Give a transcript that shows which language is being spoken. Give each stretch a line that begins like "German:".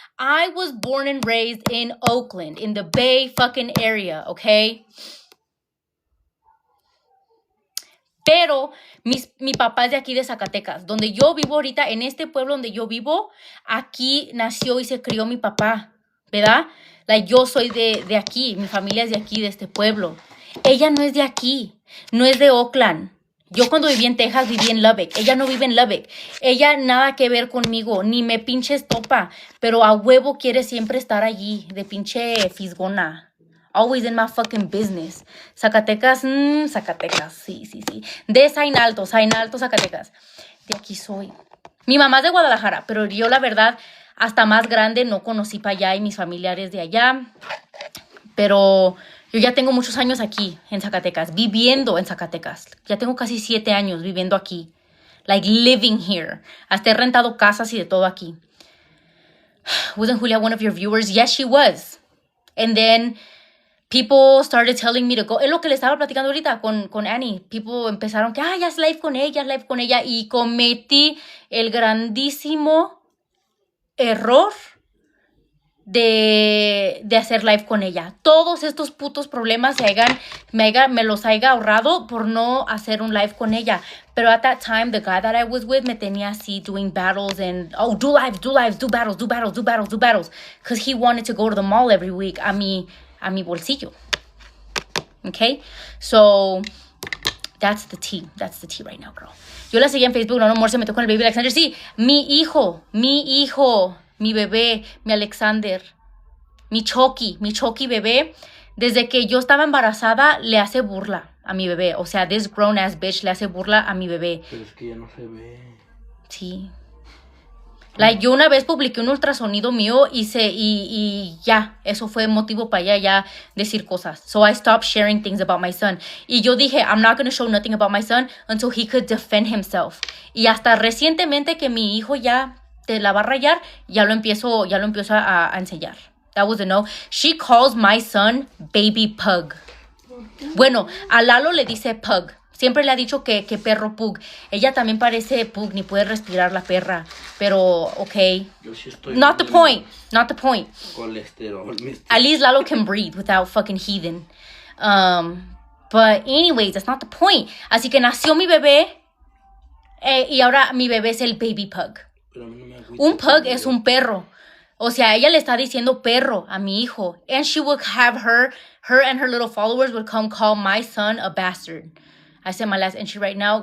English: I was born and raised in Oakland, in the Bay fucking area, okay?
Spanish: Pero mi papá es de aquí de Zacatecas, donde yo vivo ahorita, en este pueblo donde yo vivo, aquí nació y se crió mi papá, ¿verdad? Like, yo soy de aquí, mi familia es de aquí, de este pueblo. Ella no es de aquí, no es de Oakland. Yo cuando viví en Texas viví en Lubbock. Ella no vive en Lubbock. Ella nada que ver conmigo, ni me pinches topa, pero a huevo quiere siempre estar allí, de pinche fisgona.
English: Always in my fucking business.
Spanish: Zacatecas, Zacatecas, sí. De Zainalto, Zacatecas. De aquí soy. Mi mamá es de Guadalajara, pero yo la verdad, hasta más grande no conocí para allá y mis familiares de allá. Pero yo ya tengo muchos años aquí en Zacatecas, viviendo en Zacatecas. Ya tengo casi 7 años viviendo aquí.
English: Like living here.
Spanish: Hasta he rentado casas y de todo aquí.
English: Wasn't Julia one of your viewers? Yes, she was. And then people started telling me to go.
Spanish: Es lo que le estaba platicando ahorita con Annie. People empezaron que, ya es live con ella. Y cometí el grandísimo error de hacer live con ella. Todos estos putos problemas me los haya ahorrado por no hacer un live con ella.
English: Pero at that time, the guy that I was with
Spanish: me tenía así
English: doing battles and, do lives, do battles. Because he wanted to go to the mall every week
Spanish: a mi bolsillo.
English: Okay? So, that's the tea right now, girl.
Spanish: Yo la seguía en Facebook, no amor, se metió con el baby Alexander. Sí, mi hijo, mi bebé, mi Alexander, mi Chucky bebé, desde que yo estaba embarazada, le hace burla a mi bebé. O sea,
English: this grown ass bitch
Spanish: le hace burla a mi bebé. Pero es que ya no se ve. Sí. Like, yo una vez publiqué un ultrasonido mío y ya, eso fue motivo para ella ya decir cosas.
English: So I stopped sharing things about my son.
Spanish: Y yo dije,
English: I'm not going to show nothing about my son until he could defend himself.
Spanish: Y hasta recientemente que mi hijo ya te la va a rayar, ya lo empiezo a enseñar.
English: That was a no. She calls my son baby pug.
Spanish: Bueno, a Lalo le dice pug. Siempre le ha dicho que perro pug. Ella también parece pug, ni puede respirar la perra. Pero, okay. Yo sí estoy
English: Not the
Spanish: con
English: point. Not the point.
Spanish: colesterol, mister.
English: At least Lalo can breathe without fucking heathen. But anyways, that's not the point.
Spanish: Así que nació mi bebé. Y ahora mi bebé es el baby pug. Pero a mí no me agüita Un pug cuando es yo- un perro. O sea, ella le está diciendo perro a mi hijo.
English: And she would have her and her little followers would come call my son a bastard. I said my last entry right now.